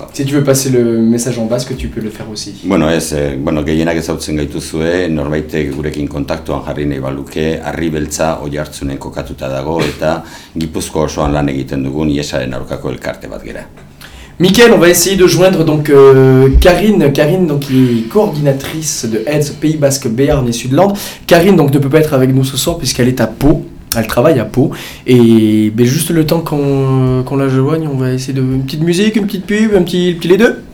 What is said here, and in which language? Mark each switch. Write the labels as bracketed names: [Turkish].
[French] Si tu veux passer le message en basque, tu peux le faire aussi. [Basque] Bueno, es, bueno, gehienak ezautzen gaituzue, norbaite gurekin kontaktuan jarri nahi baluke, Harri Beltza Oiartzunen kokatuta dago, eta Gipuzko osoan lan egiten dugun, iesaren aurkako elkarte bat gira. [French] Mickaël, on va essayer de joindre donc Karine donc, qui est coordinatrice de AIDS Pays Basque, Béarn et Sud-Landes. Karine donc, ne peut pas être avec nous ce soir puisqu'elle est à Pau, elle travaille à Pau. Et ben, juste le temps qu'on la joigne, on va essayer de une petite musique, une petite pub, un petit les deux.